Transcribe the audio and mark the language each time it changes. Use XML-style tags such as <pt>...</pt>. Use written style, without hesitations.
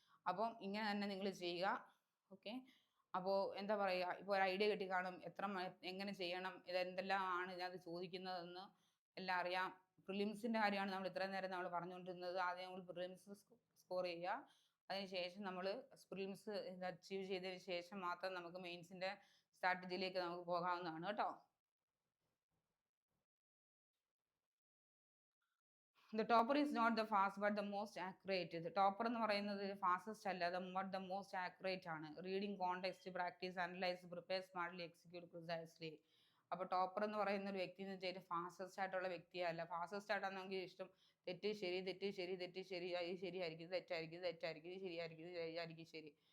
<ml>അപ്പം ഇങ്ങനെ തന്നെ നിങ്ങൾ ചെയ്യുക. ഓക്കെ. അപ്പോൾ എന്താ പറയുക, ഇപ്പോൾ ഒരു ഐഡിയ കിട്ടി കാണും എങ്ങനെ ചെയ്യണം, എന്തെല്ലാം ആണ് ഇതിനകത്ത് ചോദിക്കുന്നതെന്ന് എല്ലാം അറിയാം. പ്രിലിംസിൻ്റെ കാര്യമാണ് നമ്മൾ ഇത്രയും നേരം നമ്മൾ പറഞ്ഞുകൊണ്ടിരുന്നത്. ആദ്യം നമ്മൾ പ്രിലിംസ് സ്കോർ ചെയ്യുക. അതിനുശേഷം നമ്മൾ പ്രിലിംസ് അച്ചീവ് ചെയ്തതിന് ശേഷം മാത്രം നമുക്ക് മെയിൻസിൻ്റെ സ്ട്രാറ്റജിയിലേക്ക് നമുക്ക് പോകാവുന്നതാണ് കേട്ടോ.</ml> <en>The topper is not the fast but the most accurate. The topper</en> <ml>എന്ന് പറയുന്നത് ഫാസ്റ്റസ്റ്റ് അല്ല,</ml> <en>the most accurate</en> <ml>ആണ്.</ml> <en>Reading, context, practice, analyse, prepare smartly, execute precisely.</en> <ml>അപ്പോൾ ടോപ്പർ എന്ന് പറയുന്ന ഒരു വ്യക്തി എന്ന് വെച്ചാൽ ഫാസ്റ്റസ്റ്റ് ആയിട്ടുള്ള വ്യക്തിയല്ല. ഫാസ്റ്റസ്റ്റ് ആയിട്ടാണ് നമുക്ക് ഇഷ്ടം. തെറ്റ് ശരി, തെറ്റ് ശരി, തെറ്റ് ശരി, ഇത് ശരിയായിരിക്കും, തെറ്റായിരിക്കും, തെറ്റായിരിക്കും, ഇത് ശരിയായിരിക്കും, ഇത് ശരിയായിരിക്കും, ശരി.</ml>